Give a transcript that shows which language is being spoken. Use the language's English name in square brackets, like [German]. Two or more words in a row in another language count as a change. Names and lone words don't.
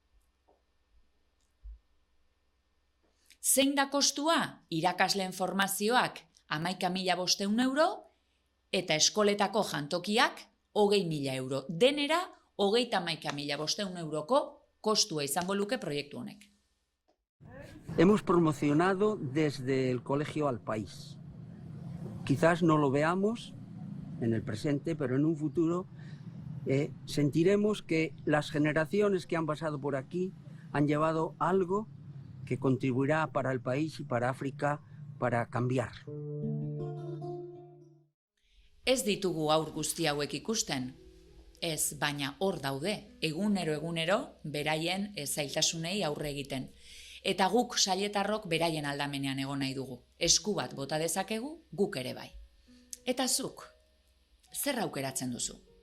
[Basque] Zein da kostua? Irakasleen formazioak 11.500 euro eta eskoletako jantokiak 20.000 euro. Denera 31.500 euroko kostua izango luke proiektu honek. [Spanish] Hemos promocionado desde el colegio al país. Quizás no lo veamos en el presente, pero en un futuro sentiremos que las generaciones que han pasado por aquí han llevado algo que contribuirá para el país y para África para cambiar. [Basque] Ez ditugu haur guzti hauek ikusten, Ez, baina hor daude, egunero beraien zailtasunei aurre egiten. Eta guk sailetarrok beraien aldamenean egon nahi dugu. Esku bat bota dezakegu, guk ere bai. Eta zuk, zer aukeratzen duzu?